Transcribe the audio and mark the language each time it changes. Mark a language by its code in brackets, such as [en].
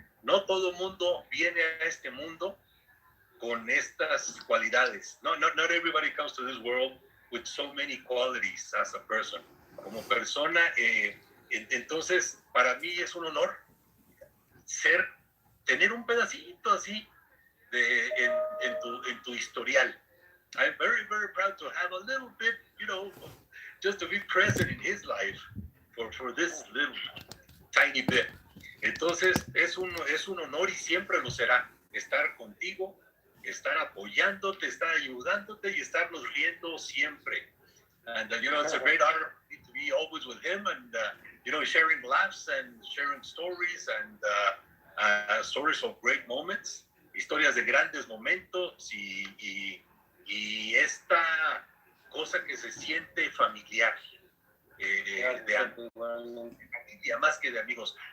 [es] No todo mundo viene a este mundo con estas cualidades. [en] Not everybody comes to this world with so many qualities as a person. [es] Como persona, entonces para mí es un honor tener un pedacito así en tu historial. [en] I'm very, very proud to have a little bit, just to be present in his life for this little tiny bit. [es] Entonces es un honor y siempre lo será estar contigo, estar apoyándote, estar ayudándote y estarnos riendo siempre. [en] And it's a great honor to be always with him and sharing laughs and sharing stories and stories of great moments, [es] historias de grandes momentos y esta cosa que se siente familiar, de familia más que de amigos.